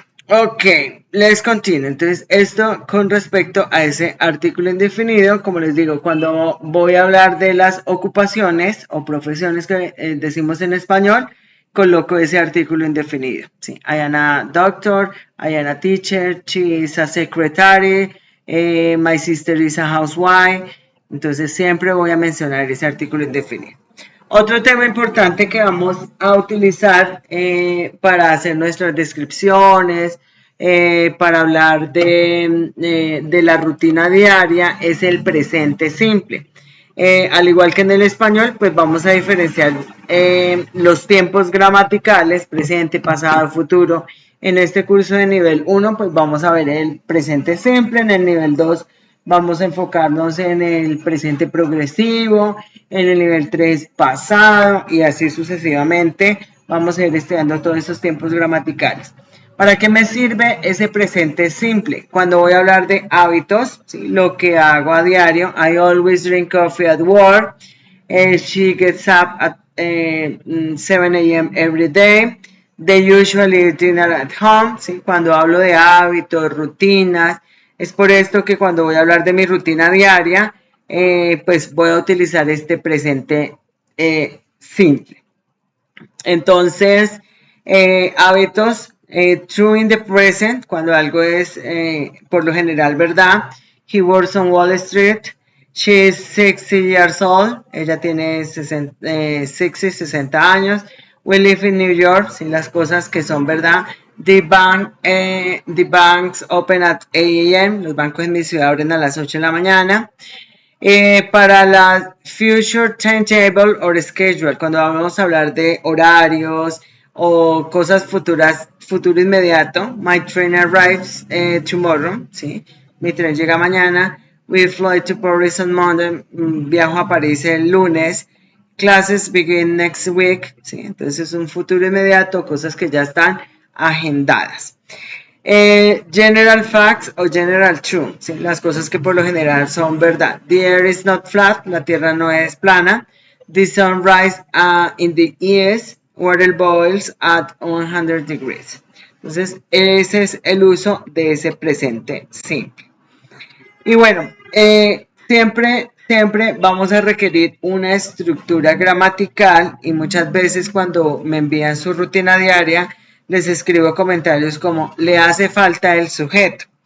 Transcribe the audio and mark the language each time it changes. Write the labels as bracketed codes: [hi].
[en] Ok, let's continue. [es] Entonces, esto con respecto a ese artículo indefinido, como les digo, cuando voy a hablar de las ocupaciones o profesiones que decimos en español, coloco ese artículo indefinido. Sí, [en] I am a doctor, I am a teacher, she is a secretary, my sister is a housewife. [es] Entonces, siempre voy a mencionar ese artículo indefinido. Otro tema importante que vamos a utilizar para hacer nuestras descripciones, para hablar de la rutina diaria, es el presente simple. Al igual que en el español, pues vamos a diferenciar los tiempos gramaticales, presente, pasado, futuro. En este curso de nivel 1, pues vamos a ver el presente simple. En el nivel 2 vamos a enfocarnos en el presente progresivo, en el nivel 3 pasado y así sucesivamente. Vamos a ir estudiando todos esos tiempos gramaticales. ¿Para qué me sirve ese presente simple? Cuando voy a hablar de hábitos, ¿sí? Lo que hago a diario. [en] I always drink coffee at work. She gets up at 7 a.m. every day. They usually eat dinner at home. [es] ¿Sí? Cuando hablo de hábitos, rutinas, es por esto que cuando voy a hablar de mi rutina diaria, pues voy a utilizar este presente simple. Entonces, hábitos, [en] true in the present, [es] cuando algo es por lo general verdad. [en] He works on Wall Street. She is 60 years old. [es] Ella tiene 60 años. [en] We live in New York. [es] Sí, las cosas que son verdad. [en] The banks open at 8 a.m. [es] Los bancos en mi ciudad abren a las 8 de la mañana. Para la [en] future timetable or schedule, [es] cuando vamos a hablar de horarios o cosas futuras, futuro inmediato. [en] My train arrives tomorrow. [es] ¿Sí? Mi tren llega mañana. [en] We fly to Paris on Monday. [es] Viajo a París el lunes. [en] Classes begin next week. [es] ¿Sí? Entonces es un futuro inmediato, cosas que ya están agendadas. [en] General facts [es] o general true, ¿sí? Las cosas que por lo general son verdad. [en] The air is not flat, [es] la tierra no es plana. [en] The sun rises in the east, water boils at 100 degrees. [es] Entonces, ese es el uso de ese presente simple. Y bueno, siempre siempre vamos a requerir una estructura gramatical y muchas veces cuando me envían su rutina diaria les escribo comentarios como le hace falta el sujeto.